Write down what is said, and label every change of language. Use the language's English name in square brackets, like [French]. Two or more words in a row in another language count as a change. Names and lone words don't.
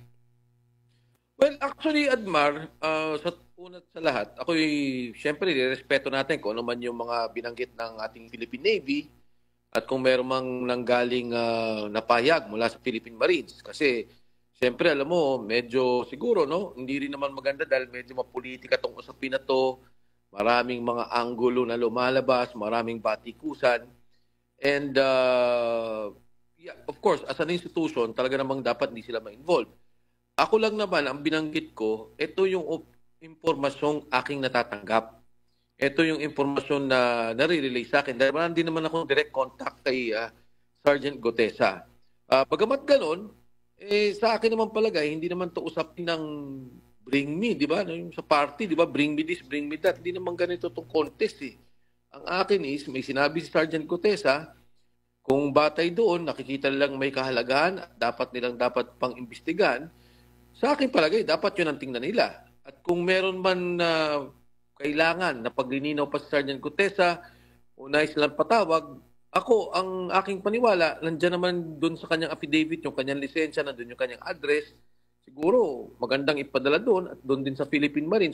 [English] Well, actually, [Filipino] Admar, sa unat sa lahat, ako'y siyempre respeto natin kung ano man yung mga binanggit ng ating Philippine Navy at kung meron mang nanggaling napayag mula sa Philippine Marines. Kasi siyempre, alam mo, medyo siguro, no? Hindi rin naman maganda dahil medyo mapolitika tong usapin na to. Maraming mga anggulo na lumalabas, maraming batikusan. [English] And, yeah, of course, as an institution, [Filipino] talaga namang dapat hindi sila ma-involve. Ako lang naman, ang binanggit ko, ito yung impormasyong aking natatanggap. Ito yung impormasyon na nare-relay sa akin. Dahil hindi naman ako direct contact kay Sergeant Gutesa. Bagamat ganon, sa akin naman palagay, hindi naman to usapin ng [English] bring me, [Filipino] di ba? Yung sa party, di ba? [English] Bring me this, bring me that. [Filipino] Hindi naman ganito itong contest eh. Ang akin is, may sinabi si Sergeant Gutesa, kung batay doon, nakikita nilang may kahalagahan, dapat dapat pang-imbestigahan, sa akin palagay, dapat yun ang tingnan nila. At kung meron man na kailangan na paglilinaw pa si Sergeant Gutesa, o nais lang patawag, ako, ang aking paniwala, nandiyan naman doon sa kanyang affidavit, yung kanyang lisensya, nandun yung kanyang address, siguro magandang ipadala doon at doon din sa Philippine Marines.